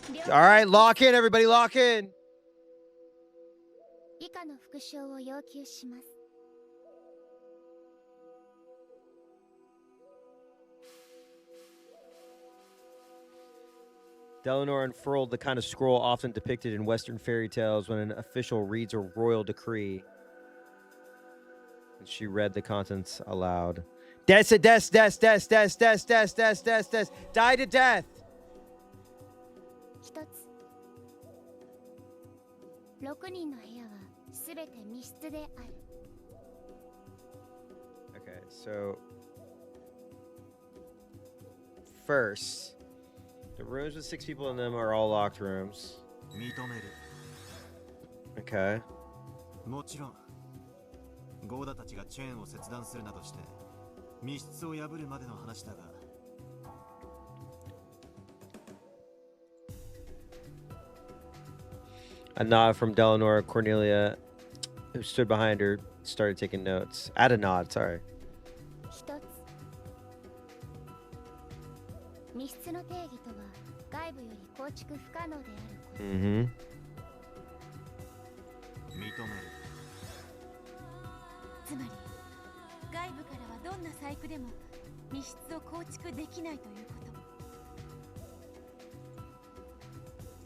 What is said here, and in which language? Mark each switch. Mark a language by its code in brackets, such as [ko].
[en] All right, lock in, everybody, lock in. [ja] 以下の復唱を要求します。 [en] Delanor unfurled the kind of scroll often depicted in Western fairy tales when an official reads a royal decree. And she read the contents aloud. Die to death. [ja] 一つ、6人の部屋はすべて密室である。 [en] Okay, so first, the rooms with 6 people in them are all locked rooms. [ja] 認める。 [en] Okay. [ja] もちろん、ゴーダたちがチェーンを切断するなどして密室を破るまでの話だが、 [en] A nod from Delanor. Cornelia, who stood behind her, started taking notes. Add a nod, sorry. [ja] 一つ、密室の定義とは外部より構築不可能であること。 Mm-hmm. 認める。つまり外部からはどんな細工でも密室を構築できないということ。